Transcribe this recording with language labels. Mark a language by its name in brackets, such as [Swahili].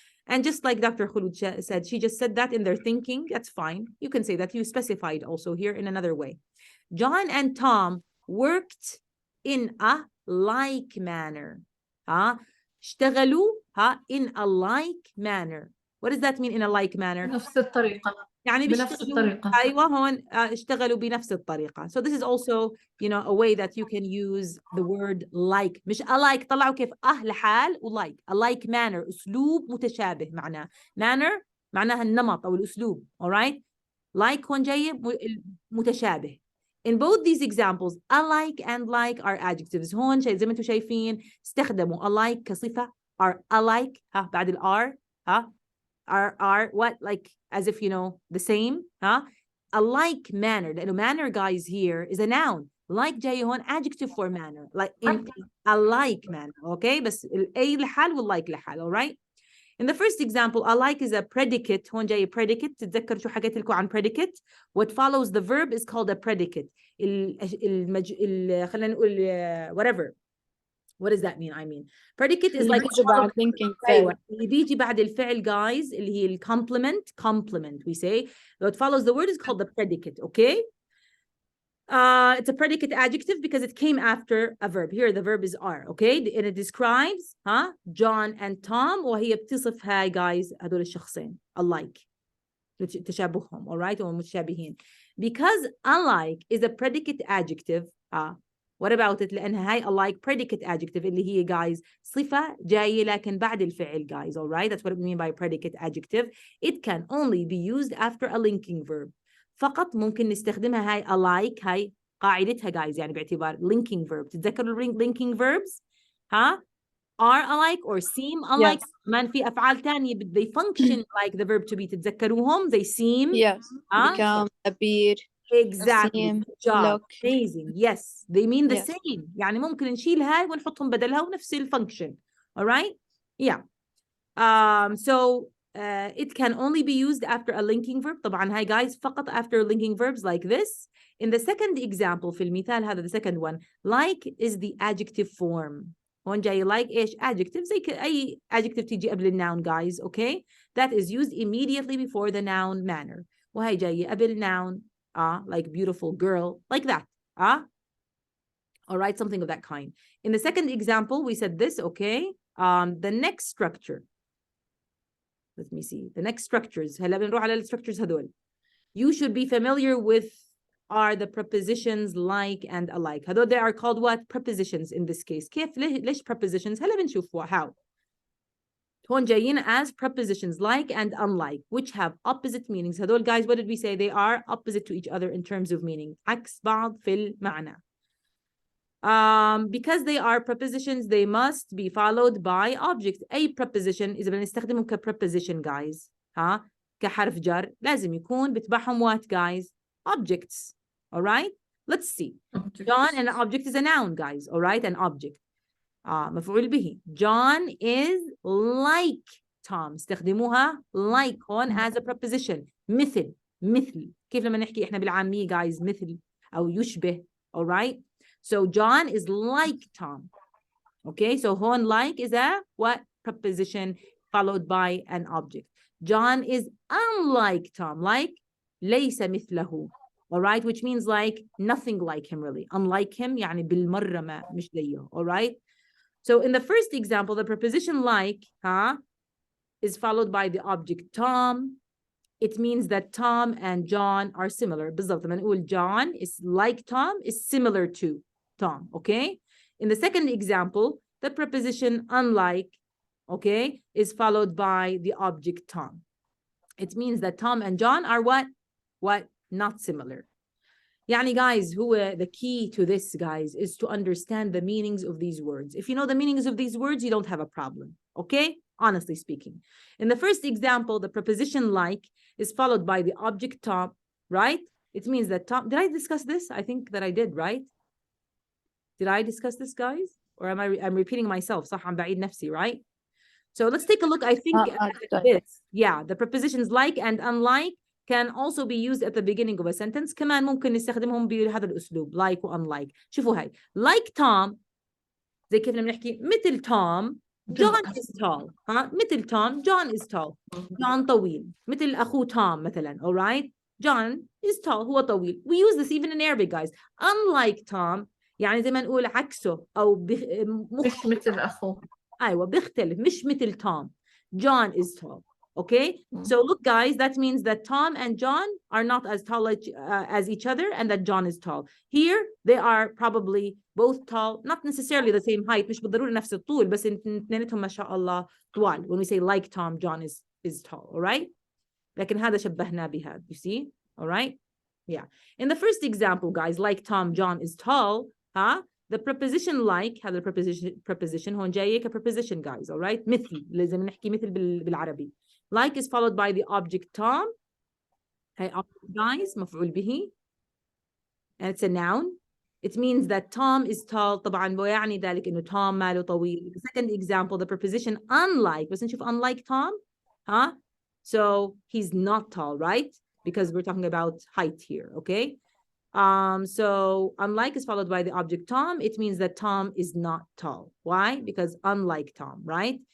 [English] And just like Dr. Khulud said, she just said that in their thinking. That's fine. You can say that. You specified also here in another way. John and Tom worked in a like manner. [Arabic] اشتغلوا [English] in a like manner. What does that mean in a like manner? [Arabic] بنفس الطريقة. يعني بنفس الطريقة. أيوة هون اشتغلوا بنفس الطريقة. [English] So this is also, you know, a way that you can use the word like. [Arabic] مش alike. طلعوا كيف لحال و like. [English] A like manner. [Arabic] أسلوب متشابه معناه. Manner معناها النمط أو الأسلوب. [English] Alright? [Arabic] Like هون جاي متشابه. [English] In both these examples, alike and like are adjectives. [Arabic] هون زي ما انتم شايفين استخدموا alike كصفة. [English] Are alike [Arabic] بعد ال [English] are are what, like as if you know the same. A like manner. [Arabic] لأنه [English] manner guys here is a noun. Like [Arabic] جاي هون [English] adjective for manner, like in a like manner. Okay, [Arabic] بس ال A لحال وال like لحال. [English] All right. In the first example, a like is a predicate. [Arabic] هون جاي predicate. تتذكر شو حكيت لكم عن predicate? [English] What follows the verb is called a predicate. [Arabic] خلينا نقول [English] whatever. What does that mean? I mean, predicate is like [Arabic] أيوة اللي بيجي بعد الفعل [English] guys اللي هي ال complement we say. What follows the word is called the predicate. Okay. It's a predicate adjective because it came after a verb. Here the verb is are. Okay, and it describes John and Tom [Arabic] وهي بتصف هاي guys هدول الشخصين [English] alike [Arabic] تشابههم. [English] all right, [Arabic] ومتشابهين. [English] Because alike is a predicate adjective. What about it? [Arabic] لأنها هاي alike predicate adjective اللي هي guys صفة جاية لكن بعد الفعل guys. [English] all right, that's what we mean by predicate adjective. It can only be used after a linking verb. [Arabic] فقط ممكن نستخدمها هاي alike. هاي قاعدتها guys يعني باعتبار linking verb. تتذكروا [English] linking verbs are alike or seem alike. [Arabic] كمان في أفعال تانية [English] they function like the verb to be. [Arabic] تتذكروهم [English] they seem become, appear. Exactly. Good job. Look. Amazing. Yes. They mean the same. [Arabic] يعني ممكن نشيل هاي ونحطهم بدلها ونفس الفانكشن. [English] All right? Yeah. So it can only be used after a linking verb. [Arabic] طبعا هاي [English] guys فقط after linking verbs like this. In the second example [Arabic] في المثال هذا [English] the second one, like is the adjective form. [Arabic] هون جاي like إيش adjective زي أي adjective تيجي قبل الnoun guys. [English] Okay? That is used immediately before the noun manner. [Arabic] وهي جاي قبل noun. [English] Like beautiful girl, like that. All right, something of that kind. In the second example, we said this, okay? The next structure. Let me see. The next structures. [Arabic] هلا بنروح على structures هدول. [English] You should be familiar with are the prepositions like and alike. [Arabic] هدول [English] they are called what? Prepositions in this case. [Arabic] كيف ليش prepositions؟ هلا بنشوف [English] how. [Arabic] هون جايين [English] as prepositions like and unlike which have opposite meanings. [Arabic] هدول [English] guys what did we say? They are opposite to each other in terms of meaning. [Arabic] عكس بعض في المعنى. [English] Because they are prepositions they must be followed by objects. [Arabic] أي preposition إذا بنستخدمهم preposition guys كحرف جر لازم يكون بتبعهم [English] what guys? Objects. All right? Let's see. John, and an object is a noun guys. All right? An object. [Arabic] مفعول به. [English] John is like Tom. [Arabic] استخدموها [English] like هون as a preposition. [Arabic] مثل مثل. كيف لما نحكي إحنا بالعامية guys مثل أو يشبه. [English] All right. So John is like Tom. Okay. So [Arabic] هون [English] like is a what? Preposition followed by an object. John is unlike Tom. [Arabic] Like ليس مثله. [English] All right. Which means like nothing like him really. Unlike him [Arabic] يعني بالمرة ما مش زيه. [English] All right. So in the first example, the preposition like is followed by the object Tom. It means that Tom and John are similar. [Arabic] بالضبط لما نقول [English] John is like Tom is similar to Tom. Okay. In the second example, the preposition unlike, okay, is followed by the object Tom. It means that Tom and John are what? What? Not similar. Yani guys, the key to this, guys, is to understand the meanings of these words. If you know the meanings of these words, you don't have a problem. Okay? Honestly speaking. In the first example, the preposition like is followed by the object Tom, right? It means that Tom, did I discuss this? I think that I did, right? Did I discuss this, guys? Or I'm repeating myself, [Arabic] صح عم بعيد نفسي, [English] right? So let's take a look. I think this, yeah, the prepositions like and unlike can also be used at the beginning of a sentence. [Arabic] كمان ممكن نستخدمهم بهذا الأسلوب, like و unlike. شوفوا هاي, like Tom, زي كيف لما نحكي مثل Tom, John is tall. مثل Tom, [English] John is tall. [Arabic] John طويل. مثل أخوه Tom مثلا, [English] all right? John is tall, [Arabic] هو طويل. [English] We use this even in Arabic, guys. Unlike Tom, [Arabic] يعني زي ما نقول عكسه أو مش مثل أخوه. أيوة بيختلف, مش مثل Tom. [English] John is tall. Okay, so look guys, that means that Tom and John are not as tall as each other, and that John is tall. Here they are probably both tall, not necessarily the same height, [Arabic] مش بالضرورة نفس الطول, بس اثنيناتهم ما شاء الله طوال. [English] When we say like Tom, John is tall, all right? [Arabic] لكن هذا شبهنا بهذا, [English] you see? All right? Yeah. In the first example, guys, like Tom, John is tall, the preposition like, هذا preposition [Arabic] هون جاي [English] كpreposition, guys, all right? [Arabic] مثل, لازم نحكي مثل بالعربي. [English] Like is followed by the object Tom. Hey, guys, [Arabic] مفعول به. [English] And it's a noun. It means that Tom is tall. [Arabic] طبعا ويعني ذلك إنه Tom ماله طويل. [English] The second example, the preposition unlike. [Arabic] بس نشوف [English] unlike Tom. So he's not tall, right? Because we're talking about height here, okay? So unlike is followed by the object Tom. It means that Tom is not tall. Why? Because unlike Tom, right?